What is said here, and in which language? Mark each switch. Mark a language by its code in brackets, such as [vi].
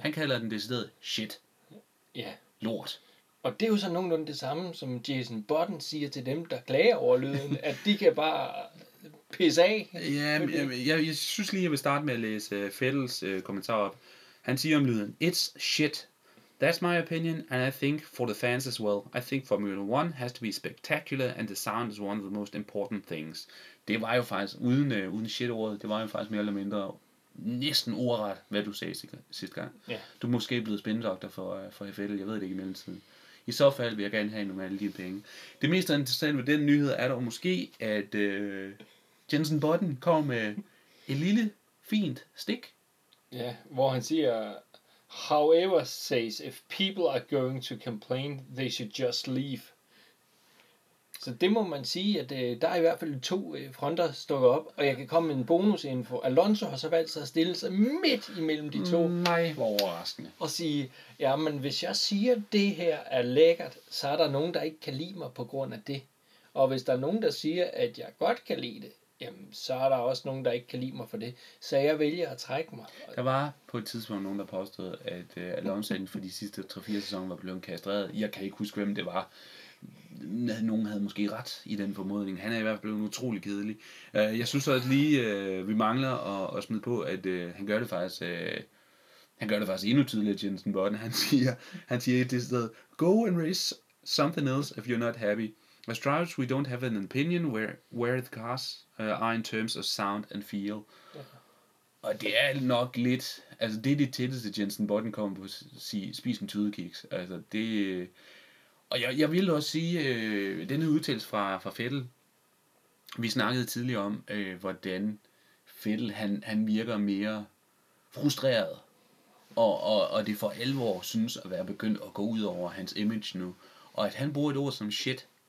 [da] Han kalder den decideret shit. Ja. Lort. Og det er jo så nogenlunde det samme, som Jason Button siger til dem, der klager over lyden, at de kan bare pisse af. Ja, jeg synes lige, jeg vil starte med at læse Fettels kommentar op. Han siger om lyden, [en] it's shit. That's my opinion, and I think for the fans as well. I think Formula 1 has to be spectacular, and the sound is one of the most important things. [da] Det var jo faktisk, uden shit-ordet, det var jo faktisk mere eller mindre næsten ordret, hvad du sagde sidste gang. [en] Yeah. [da] Du er måske blevet spindoktor for FL, jeg ved det ikke i mellemtiden. I så fald vil jeg gerne have nogle af alle dine penge. Det mest interessante ved den nyhed er dog måske, at Jensen Button kom med et lille, fint stik. Ja, yeah, hvor han siger, [en] however says, if people are going to complain, they should just leave. [da] Så det må man sige, at der er i hvert fald to fronter stukket op, og jeg kan komme med en bonusinfo. Alonso har så valgt sig at stille sig midt imellem de to. Nej, hvor overraskende. Og sige, ja, men hvis jeg siger, at det her er lækkert, så er der nogen, der ikke kan lide mig på grund af det. Og hvis der er nogen, der siger, at jeg godt kan lide det, jamen, så er der også nogen, der ikke kan lide mig for det. Så jeg vælger at trække mig. Der var på et tidspunkt nogen, der påstod, at Alonso inden for de sidste 3-4 sæsoner var blevet kastreret. Jeg kan ikke huske, hvem det var. Nogen havde måske ret i den formodning. Han er i hvert fald blevet utrolig kedelig. Jeg synes også lige, vi mangler at smide på, at han gør det faktisk. Han gør det faktisk endnu tydeligere, Jensen Button. Han siger i det sted, [en] go and race something else if you're not happy. As drivers, we don't have an opinion where the cars are in terms of sound and feel. [da] Okay. Og det er nok lidt, altså det er det tætteste, Jensen Button kommer på at sige, spis en tydekiks. Altså det. Og jeg ville også sige, denne udtalelse fra Fettel, vi snakkede tidligere om, hvordan Fettel han virker mere frustreret, og det for alvor synes at være begyndt at gå ud over hans image nu, og at han bruger et ord som shit.